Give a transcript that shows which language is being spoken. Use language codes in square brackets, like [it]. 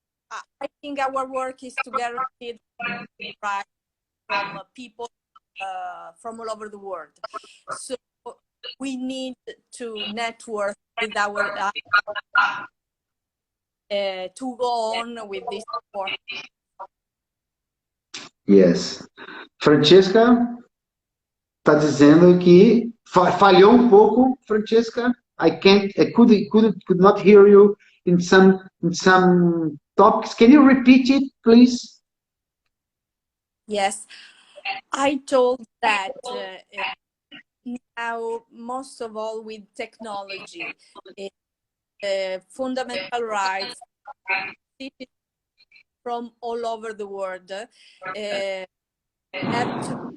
[en] I think our work is to guarantee right from people from all over the world. So we need to network with our to go on with this work. Yes. [pt] Francesca está dizendo que falhou um pouco, Francesca. [en] I could not hear you in some topics. Can you repeat it, please? Yes, I told that now, most of all with technology, fundamental rights from all over the world have to